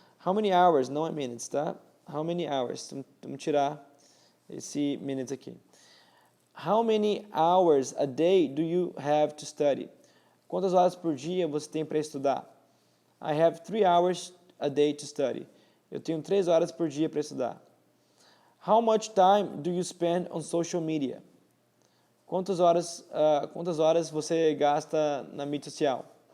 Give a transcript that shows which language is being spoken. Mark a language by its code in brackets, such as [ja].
[en] How many hours, [pt] não é [en] minutes, tá? How many hours? [pt] Vamos tirar esse minutes aqui. [en] How many hours a day do you have to study? [pt] Quantas horas por dia você tem para estudar? [en] I have 3 hours a day to study. [pt] Eu tenho 3 horas por dia para estudar. [en] How much time do you spend on social media? [pt] Quantas horas você gasta na mídia social?